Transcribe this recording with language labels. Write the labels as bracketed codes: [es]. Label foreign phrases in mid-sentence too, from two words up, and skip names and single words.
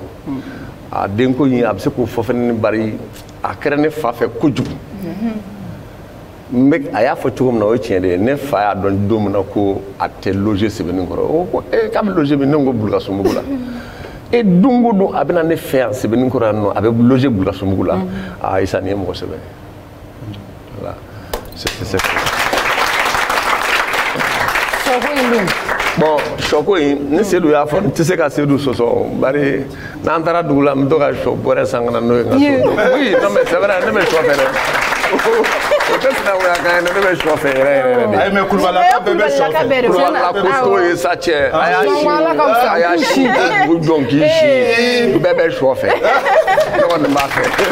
[bm] A den ko in a bɛ se k'o fɔ fɛnɛ bari a kɛra ne fa fɛ kojugu. A y'a fɔ cogo min na o ye tiɲɛ de ye ne fa y'a dɔn don min na ko a tɛ loger Sɛbɛnnikɔrɔ o ko k'a bɛ loger min ne ko Bulukasunbugu la. Et don o don a bɛ na ne fɛ yan Sɛbɛnnikɔrɔ yan nɔ a bɛ loger Bulukasunbugu la Issa nin ye mɔgɔ sɛbɛ [fr] voilà c'est ça. [bm] Bon sɔko in ni Seydou y'a fɔ n tɛ se ka Seydou sɔsɔ bari n'an taara dugu la n bɛ to ka sɔ bɔrɛ san ka na n'o ye n ka so [fr] oui non mais c'est vrai [bm] ne bɛ sɔ fɛ dɛ o tɛ sinankunya kan ye ne bɛ sɔ fɛ yɛrɛ yɛrɛ de. ayi mais Kulubalilaka bɛɛ bɛ sɔ fɛ Kulubalilaka ko t'o ye sa cɛ a y'a si dugu dɔn k'i si bɛɛ bɛ sɔ fɛ ne kɔni b'a fɛ.